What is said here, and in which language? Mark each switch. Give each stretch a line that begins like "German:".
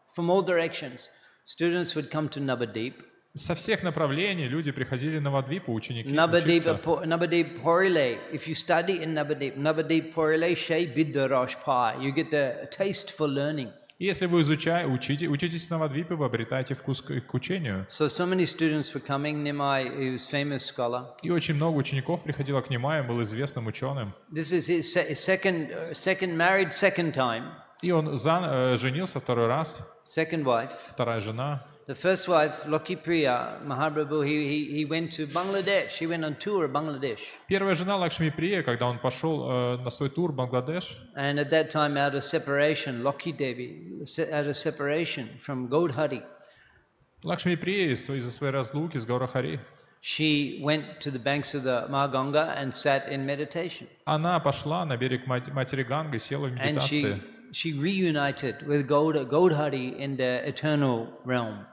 English: From all directions, students would come to Navadip.
Russian: Со всех направлений люди приходили на Навадвипу, ученики,
English: Navadip
Russian: учиться.
Bangla: porile,
English: if you study in Navadip
Bangla: porileshe bidda rashpai,
English: you get a taste for learning.
Russian: И если вы учитесь на Навадвипе, вы обретаете вкус к учению.
English: So many students were coming. Nimai, he was famous scholar.
Russian: И очень много учеников приходило к Нимаю, он был известным ученым.
English: This is his second married second time.
Russian: И он женился второй раз,
English: Second wife.
Russian: вторая жена.
English: The first wife, Loki Priya Mahaprabhu, he went to Bangladesh. He went on tour of Bangladesh.
Russian: Первая жена Лакшми Прия, когда он пошел на свой тур в Бангладеш.
English: And at that time, out of separation, Loki Devi, out of separation from Gaudhari,
Russian: Лакшми Прия из-за своей разлуки с Гаурахари.
English: she went to the banks of the Mahaganga and sat in meditation.
Russian: Она пошла на берег матери Ганги, села в
English: And
Russian: медитации.
English: she reunited with Gaudhari in the eternal realm.